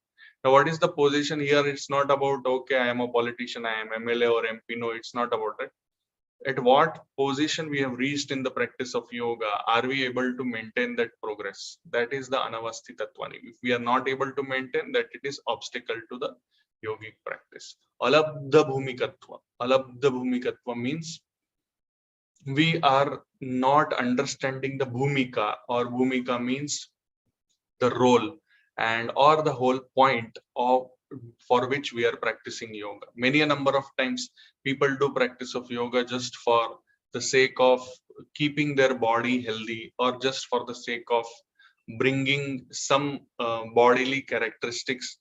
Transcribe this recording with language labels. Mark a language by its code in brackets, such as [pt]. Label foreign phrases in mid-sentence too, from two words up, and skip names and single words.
[en] Now, what is the position here? It's not about, okay, I am a politician, I am MLA or MP. No, it's not about that. At what position we have reached in the practice of yoga, are we able to maintain that progress? That is the anavasthitattvani. If we are not able to maintain that, it is obstacle to the yogic practice. [sa] अलब्ध भूमिकत्व. अलब्ध भूमिकत्व [en] means we are not understanding the bhumika, or bhumika means the role and or the whole point of for which we are practicing yoga. Many a number of times people do practice of yoga just for the sake of keeping their body healthy, or just for the sake of bringing some bodily characteristics.